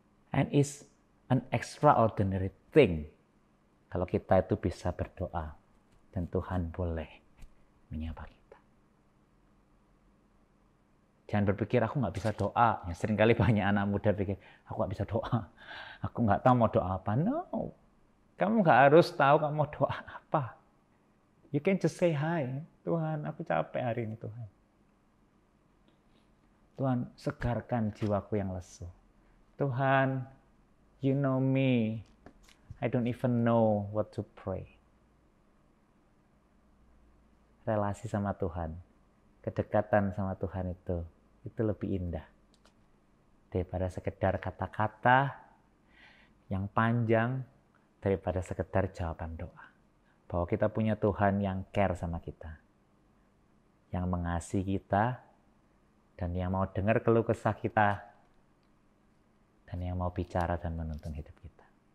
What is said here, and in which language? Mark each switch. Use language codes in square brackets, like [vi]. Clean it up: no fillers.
[en] And is an extraordinary thing. [id] Kalau kita itu bisa berdoa dan Tuhan boleh menyapa kita. Jangan berpikir aku nggak bisa doa. Ya, seringkali banyak anak muda pikir aku nggak bisa doa. Aku nggak tahu mau doa apa. [en] No, [id] kamu nggak harus tahu kamu mau doa apa. [en] You can just say hi. [id] Tuhan, aku capek hari ini Tuhan. Tuhan, segarkan jiwaku yang lesu. Tuhan, [en] you know me. I don't even know what to pray. [id] Relasi sama Tuhan, kedekatan sama Tuhan itu lebih indah daripada sekedar kata-kata yang panjang, daripada sekedar jawaban doa. Bahwa kita punya Tuhan yang care sama kita, yang mengasihi kita, dan yang mau dengar keluh kesah kita, dan yang mau bicara dan menuntun hidup kita.